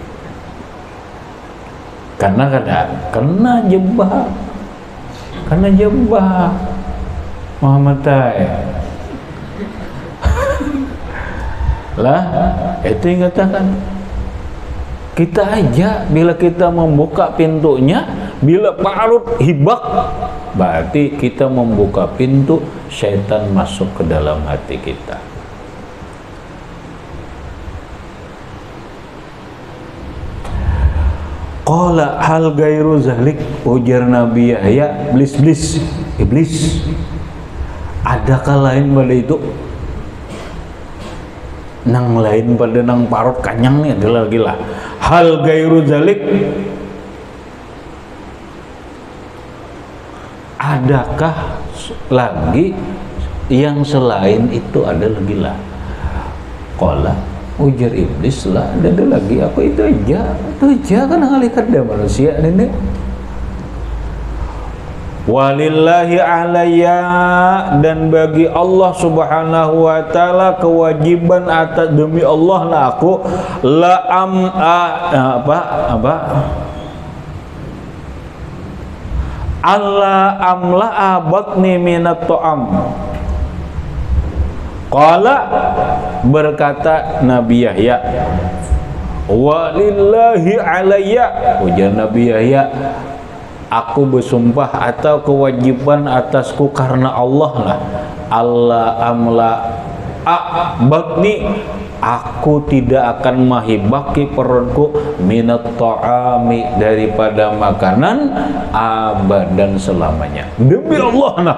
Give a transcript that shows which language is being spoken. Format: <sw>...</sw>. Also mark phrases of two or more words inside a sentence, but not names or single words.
<bjn>Karena kena jebak Muhammad lah, itu yang katakan kita aja bila kita membuka pintunya, bila parut hibak, berarti kita membuka pintu syaitan masuk ke dalam hati kita.</bjn> <ar>قال هل غير ذلك,</ar> <bjn>ujar Nabi Yahya, iblis, adakah lain pada itu? Nang lain pada nang parut kanyang nih adalah gila.</bjn> <ar>هل غير ذلك,</ar> <bjn>adakah lagi yang selain itu adalah gila? Qala, ujar iblis lah, ada lagi apa itu aja kan ngalikat dah manusia ini.</bjn> <ar>ولله علي,</ar> <bjn>dan bagi Allah</bjn> <ar>سبحانه وتعالى</ar> <bjn>kewajiban atas, demi Allah lah aku</bjn> <ar>لا الله أملأ بطني من الطعام.</ar> <bjn>Qala, berkata Nabi Yahya,</bjn> <ar>ولله علي,</ar> <bjn>ujar Nabi Yahya, aku bersumpah atau kewajiban atasku karena Allah lah,</bjn> <ar>الله أملأ بطني,</ar> <bjn>aku tidak akan mahibaki perutku</bjn> <ar>من الطعام,</ar> <bjn>daripada makanan, abadan selamanya, demi Allah nah.</bjn>